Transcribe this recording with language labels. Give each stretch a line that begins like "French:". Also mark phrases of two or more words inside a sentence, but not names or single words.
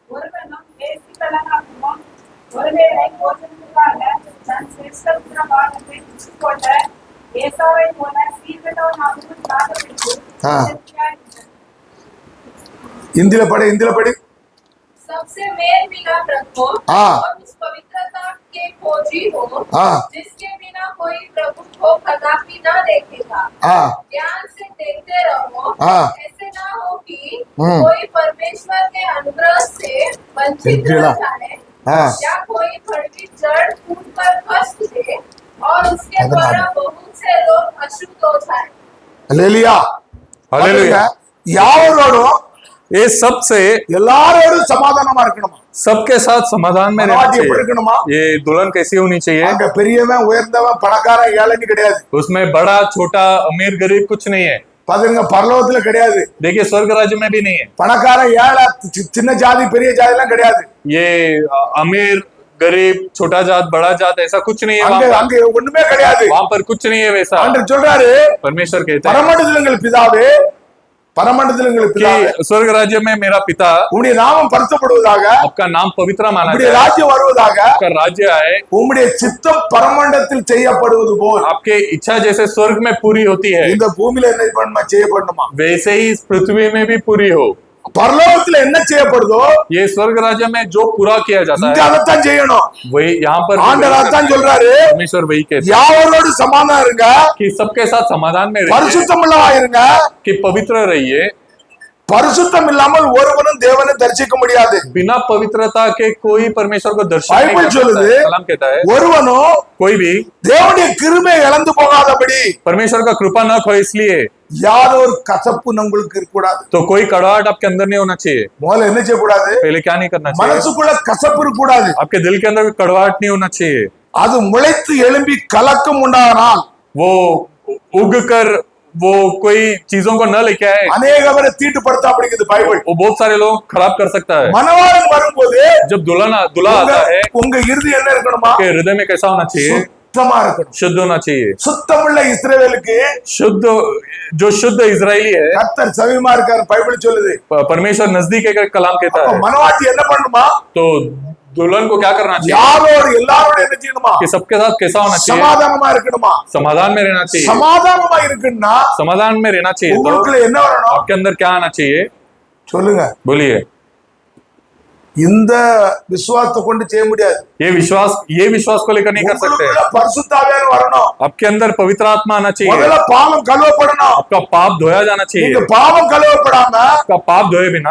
Tamil: இந்தில படி.
Hindi: सबसे मेल मिलाप रखो हाँ। और उस पवित्रता के खोजी हो हाँ। जिसके बिना कोई प्रभु को कदापि न देखेगा। हाँ। ध्यान से देखते रहो, हाँ। ऐसे ना हो कि कोई परमेश्वर के अनुग्रह से वंचित बिल्कुल। न जाए, हाँ। या कोई कड़वी जड़ फूट पर कष्ट दे और उसके अगर द्वारा बहुत से लोग अशुद्ध हो जाए।
Tamil: அல்லேலூயா.
Hindi: हालेलुया।
Tamil: யாவரோடும்
Hindi: ये सबसे
Tamil: எல்லாரோடும் சமாதானமா இருக்கணுமா?
Hindi: सबके साथ समाधान में रहना
Tamil: மனவாட்டி எப்படி
Hindi: चाहिए।
Tamil: இருக்கணுமா?
Hindi: ये दुल्हन कैसी होनी चाहिए?
Tamil: அங்க பெரியவன் உயர்ந்தவன் பணக்காரன் ஏழைன்னு கிடையாது.
Hindi: उसमें बड़ा छोटा अमीर गरीब कुछ नहीं है।
Tamil: பாருங்க, பரலோகத்துல கிடையாது.
Hindi: देखिए स्वर्ग राज्य में भी नहीं है।
Tamil: பணக்காரன் ஏழை சின்ன ஜாதி பெரிய ஜாதி எல்லாம் கிடையாது.
Hindi: ये अमीर गरीब छोटा जात बड़ा जात ऐसा कुछ नहीं है।
Tamil: அங்க
Hindi: वहाँ
Tamil: அங்க ஒண்ணுமே கிடையாது.
Hindi: पर, वहाँ पर कुछ नहीं है वैसा।
Tamil: ஆண்டவர் சொல்றாரு,
Hindi: परमेश्वर कहते हैं
Tamil: பரமண்டலங்கள் பிதாவே, பரமண்டலங்கள் பிதாவே,
Hindi: कि स्वर्ग राज्य में मेरा पिता,
Tamil: உம்முடைய நாமம் பரிசுத்தப்படுவதாக,
Hindi: आपका नाम पवित्र माना
Tamil: உம்முடைய
Hindi: जाए,
Tamil: ராஜ்யம் வருவதாக,
Hindi: आपका राज्य आए,
Tamil: உம்முடைய சித்தம் பரமண்டலத்தில் செய்யப்படுவது போல்
Hindi: आपके इच्छा जैसे स्वर्ग में पूरी होती है,
Tamil: இந்த பூமியில என்ன பண்ணணுமா? செய்யப்படணுமா?
Hindi: वैसे ही इस पृथ्वी में भी पूरी हो।
Tamil: பரலோகத்துல என்ன செய்யப்படுதோ
Hindi: ये स्वर्ग राज्य में जो पूरा किया जाता
Tamil: இங்க
Hindi: है
Tamil: அதைத்தான் செய்யணும்.
Hindi: वही यहाँ पर
Tamil: ஆண்டவர் அதான் சொல்றாரு,
Hindi: परमेश्वर वही कहते हैं
Tamil: யாவரோடு சமாதானம் இருங்க,
Hindi: कि सबके साथ समाधान में रहिए,
Tamil: பரிசுத்தமுள்ளவா இருங்க,
Hindi: कि पवित्र रहिए,
Tamil: பரிசுத்தம் இல்லாமல் ஒருவனும் தேவனை தரிசிக்க முடியாது.
Hindi: बिना पवित्रता के कोई परमेश्वर को दर्शन नहीं बाइबल कर सकता
Tamil: சொல்லுது,
Hindi: है। कलाम कहता है
Tamil: ஒருவனும்
Hindi: कोई भी
Tamil: தேவனுடைய கிருபை இழந்து போகாதபடி
Hindi: परमेश्वर का कृपा न खोए इसलिए
Tamil: யாதொரு கசப்பு உங்களுக்கு இருக்கக்கூடாது.
Hindi: तो कोई कड़वाहट आपके अंदर नहीं होना चाहिए।
Tamil: முதல்ல என்ன செய்யக்கூடாது?
Hindi: पहले क्या नहीं करना चाहिए?
Tamil: மனசுக்குள்ள கசப்பு இருக்கக்கூடாது.
Hindi: आपके दिल के अंदर कड़वाहट नहीं होना चाहिए।
Tamil: அது முளைத்து எழும்பி கலக்கம் உண்டானால்
Hindi: वो उग कर वो कोई चीजों को न लेके आए,
Tamil: அநேகவரை தீட்டுப்படுத்த அப்படிங்குது பைபிள்.
Hindi: वो बहुत सारे लोग खराब कर सकता है।
Tamil: மணவாளன் வரும்போது
Hindi: जब दुल्हा आता है
Tamil: உங்க இறுதி என்ன இருக்கணுமா?
Hindi: के हृदय में कैसा होना चाहिए?
Tamil: சுத்தமா இருக்கணும்.
Hindi: शुद्ध होना चाहिए।
Tamil: சுத்தமுள்ள இஸ்ரவேலுக்கு
Hindi: शुद्ध जो शुद्ध इजरायली है,
Tamil: கர்த்தர் சமீபமா இருக்காரு பைபிள் சொல்லுது.
Hindi: परमेश्वर नजदीक है, कलाम कहता
Tamil: அப்ப
Hindi: है।
Tamil: மணவாட்டி என்ன பண்ணுமா?
Hindi: तो दुल्हन को क्या करना चाहिए?
Tamil: யாரோடு எல்லாரோட என்ன செய்யணுமா?
Hindi: कि सबके साथ कैसा होना चाहिए?
Tamil: சமாதானமா இருக்கணுமா?
Hindi: समाधान में रहना चाहिए।
Tamil: சமாதானமா இருக்குன்னா
Hindi: समाधान में रहना चाहिए तो
Tamil: உங்களுக்குள்ள என்ன வரணும்?
Hindi: आपके अंदर क्या आना चाहिए?
Tamil: சொல்லுங்க.
Hindi: बोलिए।
Tamil: இந்த விசுவாசத்தை கொண்டு செய்ய முடியாது.
Hindi: ये विश्वास को लेकर नहीं कर सकते।
Tamil: உங்களுக்குள்ள பரிசுத்த ஆவியானவர் வரணும்.
Hindi: आपके अंदर पवित्र आत्मा आना चाहिए।
Tamil: முதல்ல பாவம் கழுவப்படணும்.
Hindi: आपका पाप धोया जाना चाहिए।
Tamil: நீங்க பாவம் கழுவப்படாம
Hindi: आपका पाप धोए बिना